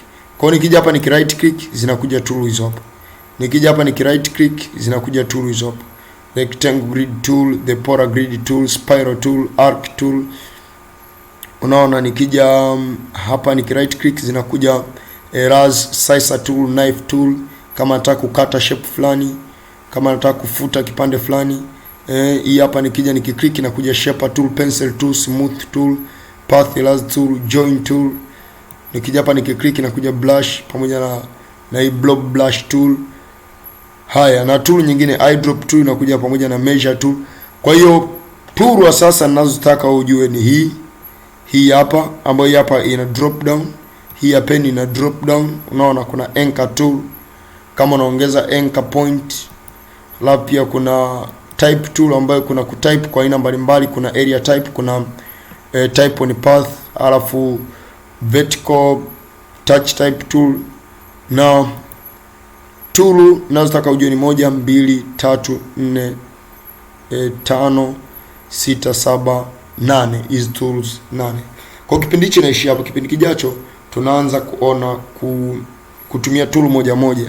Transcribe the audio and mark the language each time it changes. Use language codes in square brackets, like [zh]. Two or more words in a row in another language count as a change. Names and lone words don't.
[sw] Kwa nikija hapa niki [en] right click [sw] zinakuja tool hizo hapa. Nikija hapa niki [en] right click [sw] zinakuja tool hizo hapa. [en] Rectangle grid tool, the polar grid tool, spiral tool, arc tool. [sw] Unaona nikija hapa niki [en] right click [sw] zinakuja [en] erase, scissor tool, knife tool [sw] kama nataka kukata shape fulani, kama nataka kufuta kipande fulani. Hii hapa nikija niki click inakuja [en] shaper tool, pencil tool, smooth tool, path erase tool, join tool. [sw] Nikija hapa niki click inakuja blush pamoja na hii [en] blob blush tool. [sw] Haya, na tool nyingine [en] eyedrop tool [sw] inakuja pamoja na [en] measure tool. [sw] Kwa hiyo tool wa sasa ninazotaka ujue ni hii hapa ambayo hapa ina [en] drop down. [sw] Hii hapa ina [en] drop down. [sw] Unaona kuna [en] anchor tool [sw] kama unaongeza [en] anchor point. [sw] Alafu pia kuna type tool ambayo kuna kutype kwa aina mbalimbali. Kuna [en] area type, [sw] kuna [en] type on path, [sw] alafu [en] vertical touch type tool. [sw] Na tool nazotaka ujue ni 1, 2, 3, 4, 5, 6, 7, 8. Hizi tools 8. Kwa kipindi hichi naishi hapa. Kipindi kijacho tunaanza kuona kutumia tool moja moja.